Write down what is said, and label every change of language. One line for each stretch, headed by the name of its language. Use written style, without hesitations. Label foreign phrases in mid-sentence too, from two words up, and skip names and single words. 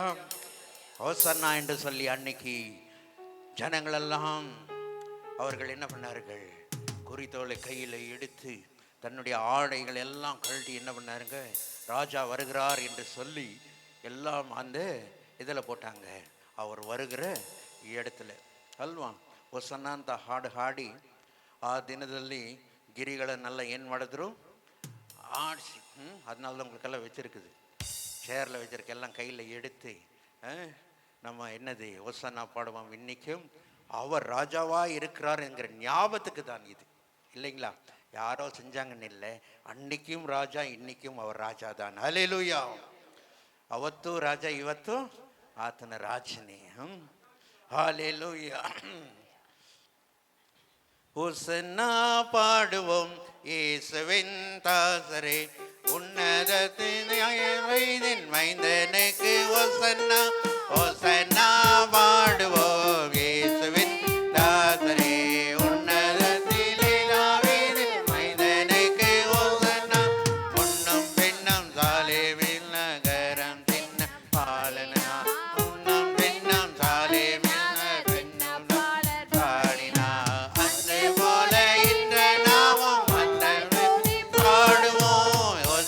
Tamil: ஹோசன்னா என்று சொல்லி அன்னைக்கு ஜனங்களெல்லாம் அவர்கள் என்ன பண்ணார்கள்? குறித்தோலை கையில் எடுத்து தன்னுடைய ஆடைகள் எல்லாம் கழட்டி என்ன பண்ணாருங்க? ராஜா வருகிறார் என்று சொல்லி எல்லாம் அந்த இதில் போட்டாங்க. அவர் வருகிற இடத்துல ಅಲ್ವಾ?
Kannada: ಹೊಸನ್ನ ಅಂತ ಹಾಡು ಹಾಡಿ ಆ ದಿನದಲ್ಲಿ ಗಿರಿಗಳನ್ನೆಲ್ಲ ಏನು ಮಾಡಿದ್ರು?
Tamil: ஆடிச்சு. அதனால தான் உங்களுக்கெல்லாம் வச்சுருக்குது, சேரில் வச்சுருக்கு, எல்லாம் கையில் எடுத்து நம்ம என்னது ஒசன்னா பாடுவோம். இன்னைக்கும் அவர் ராஜாவாக இருக்கிறார் என்கிற ஞாபகத்துக்கு தான் இது, இல்லைங்களா? யாரோ செஞ்சாங்கன்னு இல்லை, அன்னைக்கும் ராஜா, இன்னைக்கும் அவர் ராஜா தான். அல்லேலூயா.
Kannada: ಅವತ್ತು ರಾಜ, ಇವತ್ತು ಆತನ ರಾಜನೇ.
Tamil: அல்லேலூயா. ஹோசன்னா பாடுவோம் இயேசுவின் தாசரே, உன்னதத்தின் மைந்தனுக்கு ஹோசன்னா, ஹோசன்னா பாடுவோம் இயேசுவின் தாசரே, உன்னதத்திலே தாவீதின் மைந்தனுக்கு ஹோசன்னா, முன்னும் பின்னும் சாலேமில் நகரம் தின்ன பாலனா, முன்னும் பின்னும் சாலேமில் நகரம் பாடினா, அன்று போல இன்று நாமும் பாடுவோம்.